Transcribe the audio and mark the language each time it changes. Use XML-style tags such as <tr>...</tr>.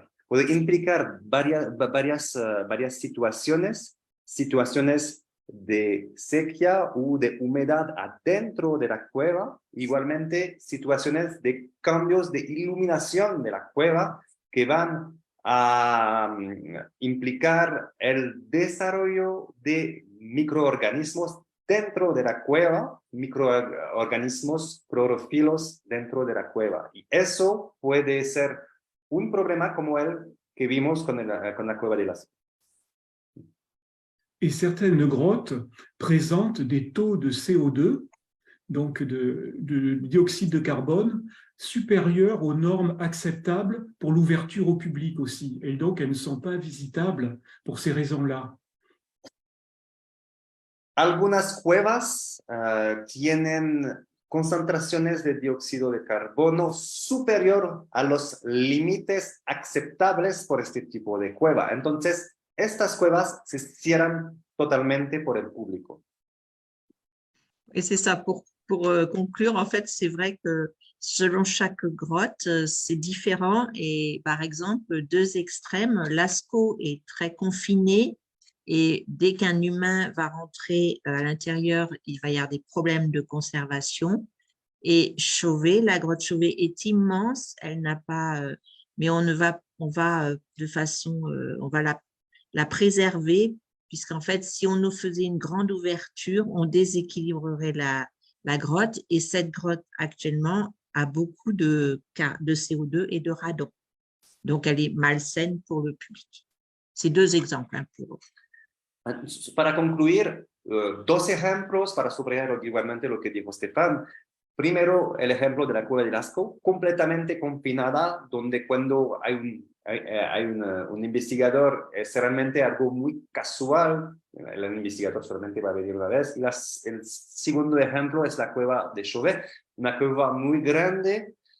<es>Puede implicar varias situaciones de sequía o de humedad adentro de la cueva, igualmente situaciones de cambios de iluminación de la cueva que van a implicar el desarrollo de microorganismos dentro de la cueva, microorganismos clorofilos dentro de la cueva. Y eso puede ser un problema como el que vimos con la cueva de Lascaux.</es> <fr>Et certaines grottes présentent des taux de CO2, donc de dioxyde de carbone, supérieurs aux normes acceptables pour l'ouverture au public aussi. Et donc, elles ne sont pas visitables pour ces raisons-là.</fr> <es>Algunas cuevas tienen concentraciones de dióxido de carbono superior a los límites aceptables por este tipo de cueva. Entonces, estas cuevas se cierran totalmente por el público.</es> <fr>Et c'est ça, pour conclure, en fait, c'est vrai que selon chaque grotte, c'est différent. Et par exemple, 2 extrêmes, Lascaux est très confiné et dès qu'un humain va rentrer à l'intérieur, il va y avoir des problèmes de conservation. Et Chauvet, la grotte Chauvet est immense, elle n'a pas, mais on va de façon, on va la préserver, puisqu'en fait, si on nous faisait une grande ouverture, on déséquilibrerait la grotte, et cette grotte actuellement a beaucoup de CO2 et de radon. Donc, elle est malsaine pour le public. C'est 2 exemples.</fr> <es>Para concluir, 2 ejemplos para subrayar igualmente lo que dijo Stefan. Primero, el ejemplo de la cueva de Lascaux, completamente confinada, donde cuando hay un investigador es realmente algo muy casual, el investigador solamente va a venir una vez. Y el segundo ejemplo es la cueva de Chauvet, una cueva muy grande,</es>